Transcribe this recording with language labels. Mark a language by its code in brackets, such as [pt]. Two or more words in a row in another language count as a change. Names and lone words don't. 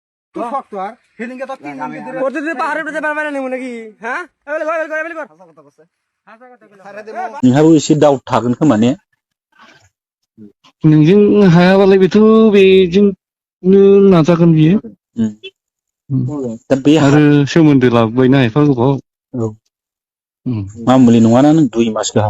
[bn] তুই শক্ত আর সেদিনকে তো তিন দিন ধরে প্রতিদিন পাহাড়ে উঠে পারবে না নাকি হ্যাঁ এবেলে কর এবেলে কর হাসা কথা কইছে হাসা কথা কইলো [brx] नोंहाबो एसे डाउट थागोन खोमा ने नोंजों हायाबालाय बेजोंनो नाजागोन बियो दा बे आरो सोमोन्दो लाबोबायना एफा गोबाव मामुलि नङाना नों 2 मास गाहाम